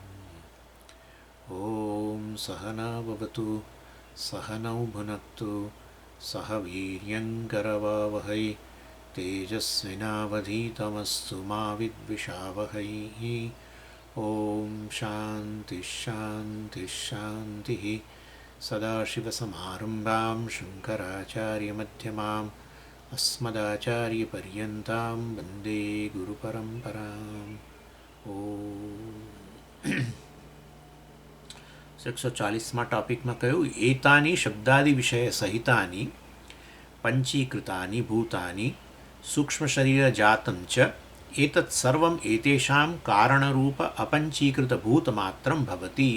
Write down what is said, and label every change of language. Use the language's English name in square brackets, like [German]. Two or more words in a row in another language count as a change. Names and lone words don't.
[Sanskrit] ॐ सहना भवतु सहनौ भुनक्तु सह वीर्यङ्करवावहै तेजस्विनावधीतमस्तु मा विद्विषावहै ॐ शान्तिः शान्तिः शान्तिः सदाशिवसमारम्भां शङ्कराचार्यमध्यमाम् अस्मदाचार्यपर्यन्तां वन्दे गुरुपरम्पराम् ॐ [Gujarati] 140માં ટોપિકમાં કહ્યું [Sanskrit] એતાની શબ્દાદિ વિષય સહિતાની પંચીકૃતાની ભૂતાની સૂક્ષ્મ શરીર જાતં ચ એતत् સર્વમ એતેષાં કારણરૂપ અપંચીકૃત ભૂતમાત્રમ ભવતી.